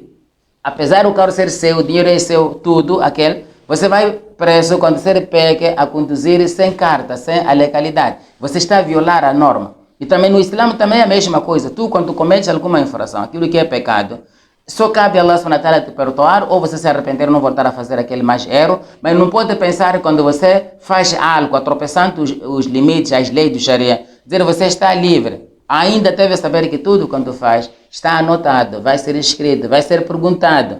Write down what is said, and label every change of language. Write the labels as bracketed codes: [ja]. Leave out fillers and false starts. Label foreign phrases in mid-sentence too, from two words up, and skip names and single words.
[pt] Apesar do carro ser seu, o dinheiro é seu, tudo, aquele, você vai preso quando você pega a conduzir sem carta, sem a legalidade. Você está a violar a norma. E também no Islã também é a mesma coisa. Tu, quando cometes alguma infração, aquilo que é pecado, só cabe a [ar] الله سبحانه وتعالى [pt] te perdoar, ou você se arrepender, não voltar a fazer aquele mais erro, mas não pode pensar que quando você faz algo, atropelando os limites, as leis do Sharia, dizer você está livre. Ainda deve saber que tudo quando faz está anotado, vai ser escrito, vai ser perguntado.